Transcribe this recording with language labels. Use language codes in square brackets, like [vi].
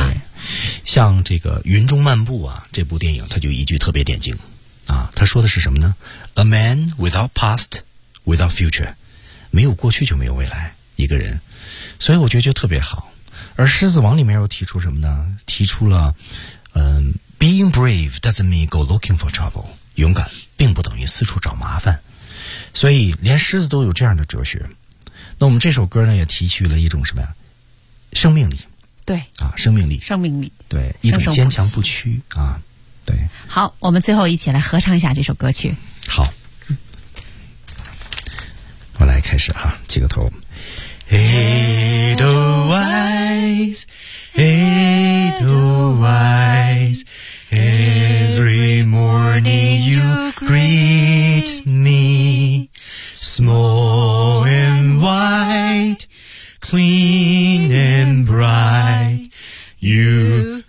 [zh] 啊、像这个云中漫步啊这部电影，它就一句特别点睛啊，他说的是什么呢 ？ [en] A man without past, without future， [zh] 没有过去就没有未来。一个人，所以我觉得就特别好。而《狮子王》里面又提出什么呢？提出了， [en] being brave doesn't mean go looking for trouble， [zh] 勇敢并不等于四处找麻烦。所以连狮子都有这样的哲学。那我们这首歌呢，也提取了一种什么呀？生命力。对。啊，生命力。生命力。对，一种坚强不屈啊。对，好，我们最后一起来合唱一下这首歌曲。好，我来开始哈、啊，起个头。 [en] Edelweiss, Edelweiss, every morning you greet me, small and white, clean and bright, you.